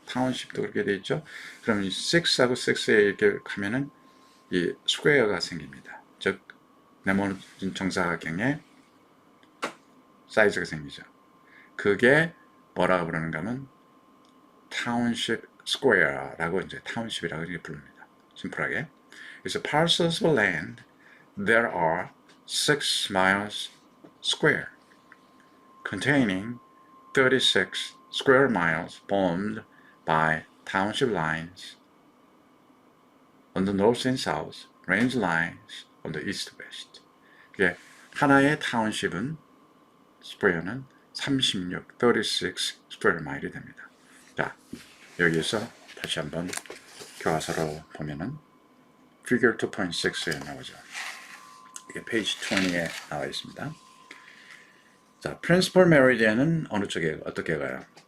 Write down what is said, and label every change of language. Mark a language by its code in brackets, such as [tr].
[ko] township도 그렇게 돼 있죠. 그러면 6하고 6에 이렇게 가면은 이 square가 생깁니다. 즉 네모진 정사각형의 사이즈가 생기죠. 그게 뭐라고 부르는가 하면 township square라고 이제 township이라고 이렇게 부릅니다. 심플하게. [en] 그래서 parcels of land there are 6 miles square containing 36 square miles formed by township lines on the north and south, range lines on the east west. [ko] 그게 하나의 타운십은 스퀘어는 36 square mile이 됩니다. 자, 여기에서 다시 한번 교과서로 보면은 figure 2.6에 나오죠. 이게 page 20에 나와 있습니다. 자, principal meridian은 어느 쪽에 어떻게 가요?